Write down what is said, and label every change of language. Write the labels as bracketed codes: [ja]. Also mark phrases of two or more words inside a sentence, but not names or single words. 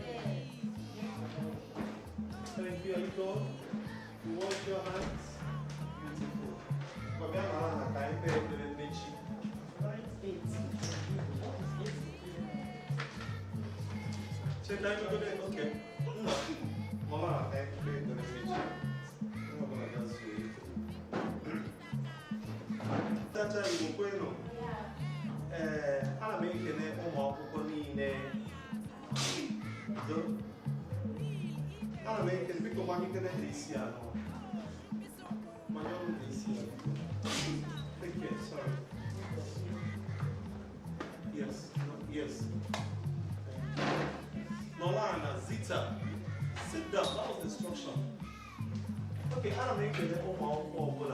[en] Thank you, Aiko. You wash your hands. Beautiful. Come Check out the okay. Mama, thank you. [ig] Tata Igbo kwenu. Ana m ekele ụmụ akwụkwọ niile. Ana m ekele biko ma ekele ndị isi anọ. Manya ọrụ ndị isi anọ. [en] Take care, sorry. Yes, no, yes. Nolana, Zita, sit down. That was the instruction. [ig] Okay, ana m ekele ụmụ akwụkwọ ọbụla.